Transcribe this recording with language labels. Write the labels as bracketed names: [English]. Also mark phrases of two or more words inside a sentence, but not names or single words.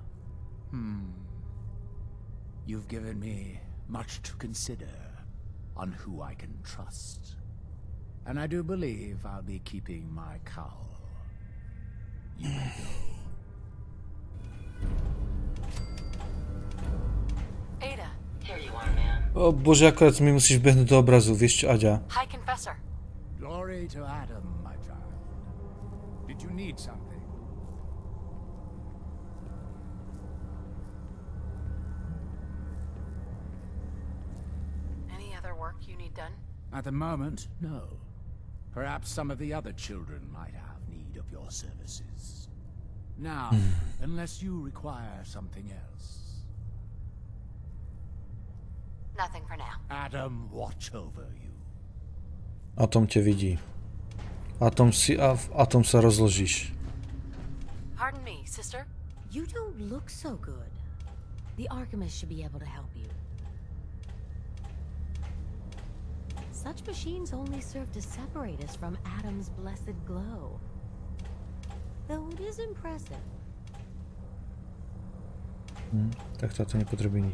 [English] You've given me much to consider on who I can trust. And I do believe I'll be keeping my cowl. You may go. Ada. Here you are, man. [Slovak] O Bože, akorát mi musíš behnúť do obrazu, vieš čo, Aďa? [English] High Confessor. Glory to Adam, my child. Did you need something? Any other work you need done? At the moment, no. Perhaps some of the other children might have need of your services. Now, unless you require something else. Nothing for now. Adam, watch over you. [Slovak] Atom ťa vidí. Atom si a v Atom sa rozložíš. [English] Pardon me, sister? You don't look so good. The Archimist should be able to help you. Such machines only serve to separate us from Adam's blessed glow. Though it is impressive. [Slovak] Tak táto nepotrebuje nič.